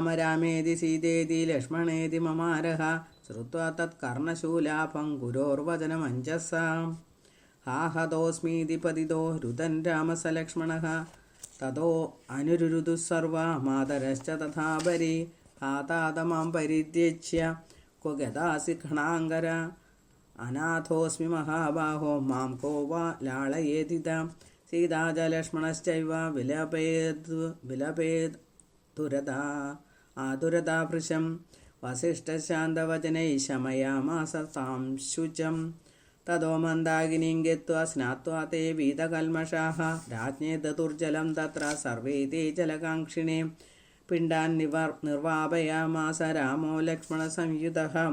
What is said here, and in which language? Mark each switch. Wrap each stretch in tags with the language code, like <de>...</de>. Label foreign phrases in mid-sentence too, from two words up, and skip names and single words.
<sa>രാമേതി സീതേതി ലക്ഷ്മണേതി മമാരഃ ശ്രുത്വാ തത്കർണശൂലാഭം ഗുരോർവചനമഞ്ജസാ ഹാഹതോസ്മീതി പതിതോ രുദൻ രാമസലക്ഷ്മണഃ തതോ അനുരുരുദു സർവാ മാതരശ്ച തഥാപരി ഹാതാതമാം പരിത്യജ്യ ക്വ ഗതാസി ഘണാങ്കര അനാഥോസ്മി മഹാബാഹോ മാം കോ വാ ലാളയേതിത सीता च लक्ष्मणश्चैव विलपेदुरता आतुरता भृशं वसिष्ठशान्तवचनैः शमयामास तां शुचं ततो मन्दाकिनीं गत्वा स्नात्वा ते वीतकल्मषाः राज्ञे ददुर्जलं तत्र सर्वे ते जलकाङ्क्षिणे पिण्डान् निर्वापयामास रामो लक्ष्मणसंयुतः</sa>